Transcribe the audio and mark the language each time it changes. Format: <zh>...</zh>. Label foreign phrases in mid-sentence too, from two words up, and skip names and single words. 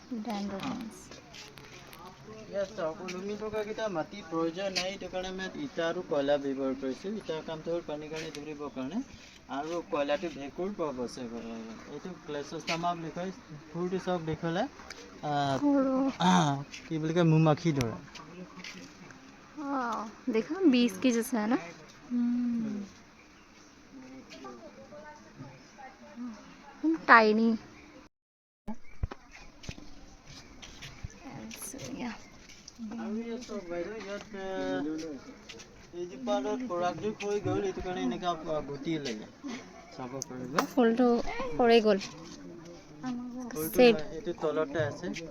<as>ইয়াত চাওক, ওলমি থকাকেইটা মাটিৰ প্ৰয়োজন নাই, এইটো কাৰণে আমি ইটা আৰু কয়লা ব্যৱহাৰ কৰিছোঁ। ইটাৰ কামটো হ'ল পানী কাৰণে ধৰিবৰ কাৰণে, আৰু কয়লাটো ভেঁকুৰ পৰা বচাবৰ কাৰণে। এইটো ক্লেচষ্টামা বুলি কয়। ফুলটো চাওক, দেখিলে কি বুলি কয়, মৌ-মাখিৰ দৰে।</as> <hi>देखो 20 की जैसा है ना। टाइनी।</hi> <as>আৰু ইয়াত চাওক বাইদেউ, ইয়াত এইজোপাত পৰাগযোগ হৈ গ'ল, এইটো কাৰণে এনেকুৱা গুটি ওলালে, চাব পাৰিব। ফুলটো সৰি গ'ল। ফুলটো এইটো তলতে আছে।</as>